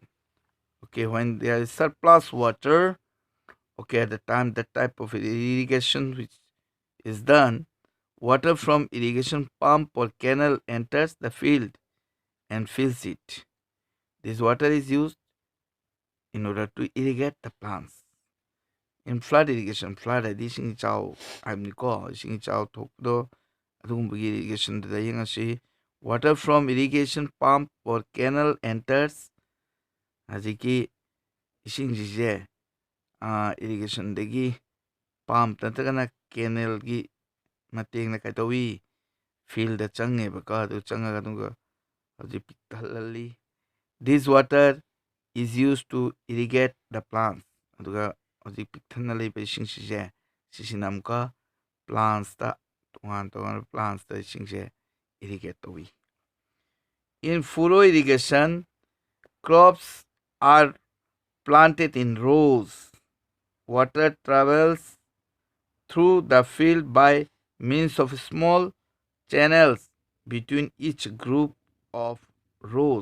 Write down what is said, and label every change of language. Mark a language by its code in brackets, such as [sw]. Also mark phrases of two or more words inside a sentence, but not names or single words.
[en] Okay, when there is surplus water, at the time the type of irrigation which is done, water from irrigation pump or canal enters the field and fills it. This water is used in order to irrigate the plants. In flood irrigation, [mni] flood hadi sing chao aimniko, sing chao thokdo adugumba irrigation da yengasi [en] water from irrigation pump or canal enters [mni] haziki ꯏꯁꯤꯡꯁꯤꯁꯦ ꯏꯔꯤꯒꯦꯁꯟꯗꯒꯤ ꯄꯥꯝꯞ ꯅꯠꯇ꯭ꯔꯒꯅ ꯀꯦꯅꯦꯜꯒꯤ ꯃꯇꯦꯡꯅ ꯀꯩꯗꯧꯋꯤ ꯐꯤꯜꯗ ꯆꯪꯉꯦꯕꯀꯣ ꯑꯗꯨ ꯆꯪꯉꯒ ꯑꯗꯨꯒ ꯍꯧꯖꯤꯛ ꯄꯤꯛꯊꯍꯜꯂꯤ. [en] This water is used to irrigate the plants. [mni] ꯑꯗꯨꯒ ꯍꯧꯖꯤꯛ ꯄꯤꯛꯊꯟꯅ ꯂꯩꯕ ꯏꯁꯤꯡꯁꯤꯁꯦ ꯁꯤꯁꯤꯅ ꯑꯃꯨꯛꯀ ꯄ꯭ꯂꯥꯟꯁꯇ toꯉꯥꯟ toꯉꯥꯟꯕ ꯄ꯭ꯂꯥꯟꯁꯇ ꯏꯁꯤꯡꯁꯦ irrigate ꯇꯧꯋꯤ. [en] In furrow irrigation, crops are planted in rows. Water travels through the field by means of small channels between each group of rows.